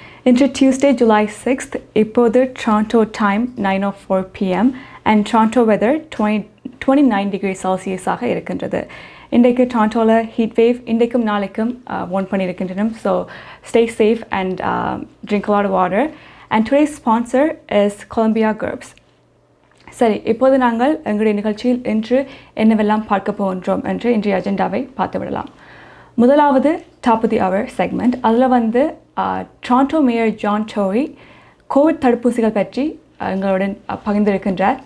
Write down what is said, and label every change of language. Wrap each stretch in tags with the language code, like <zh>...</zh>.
<ta>இன்று Tuesday July 6th. இப்போது Toronto time 9:04 PM and Toronto weather 29 degree செல்சியஸாக இருக்கின்றது. இன்றைக்கு டொரண்டோவில் ஹீட் வேவ் இன்றைக்கும் நாளைக்கும் warn பண்ணியிருக்கின்றன.</ta> <en>So stay safe and drink a lot of water. And today's sponsor is Golumbia Group.</en> <ta>சரி, இப்போது நாங்கள் எங்களுடைய நிகழ்ச்சியில் இன்று என்னவெல்லாம் பார்க்க போகின்றோம் என்று இன்றைய அஜெண்டாவை பார்த்து விடலாம். முதலாவது top of the our segment. அதில் Toronto mayor John Tory Covid தடுப்பூசிகள் பற்றி எங்களுடன் பகிர்ந்திருக்கின்றார்.</ta>